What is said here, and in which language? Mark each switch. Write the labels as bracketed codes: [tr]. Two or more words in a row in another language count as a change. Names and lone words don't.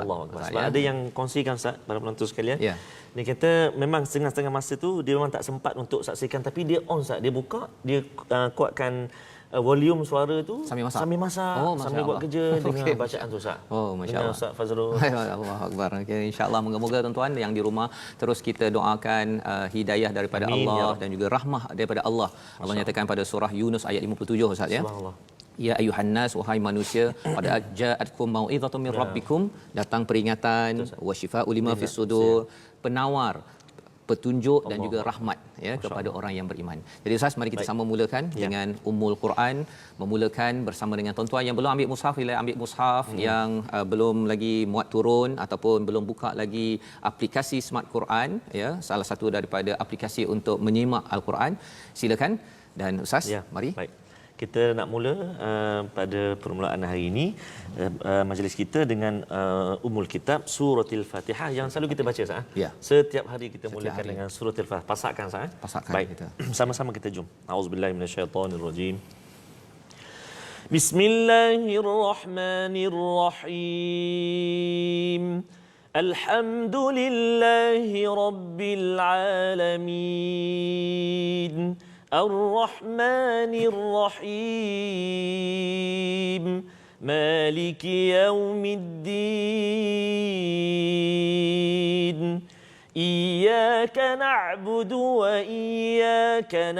[ms] Sebab ada yang kongsikan Ustaz, para penonton sekalian. Dia kata memang setengah-setengah masa tu dia memang tak sempat untuk saksikan, tapi dia on Ustaz, dia buka, dia kuatkan volume suara tu sambil masak, sambil buat kerja dengan bacaan tu Ustaz. Masya-Allah. Ustaz Fazrul. [ar] الله أكبر. [ms] Okay, insya-Allah moga-moga tuan-tuan yang di rumah terus kita doakan hidayah daripada Allah dan juga rahmah daripada Allah. Allah nyatakan pada surah Yunus ayat 57 Ustaz ya. [ar] سبحان الله يا أيها الناس, [ms] wahai manusia, [ar] قد جاءتكم موعظة من ربكم, [ms] datang peringatan, [ar] وشفاء لما في الصدور, [ms] penawar, petunjuk dan juga rahmat ya kepada orang yang beriman. Jadi Ustaz, mari kita sama mulakan dengan Ummul Quran, memulakan bersama dengan tuan-tuan yang belum ambil mushaf, sila ambil mushaf, yang belum lagi muat turun ataupun belum buka lagi aplikasi Smart Quran ya, salah satu daripada aplikasi untuk menyimak Al-Quran, silakan. Dan Ustaz, mari. Baik. Kita nak mula pada permulaan hari ini majlis kita dengan Ummul Kitab Suratul Fatihah yang selalu kita baca Ustaz. Setiap hari kita mulakan dengan Suratul Fatihah. Pasakkan Ustaz. Baik, kita sama-sama kita jom. [ar] أعوذ بالله من الشيطان الرجيم. بسم الله الرحمن الرحيم. الحمد لله رب العالمين. الرحمن الرحيم مالك يوم الدين إياك نعبد وإياك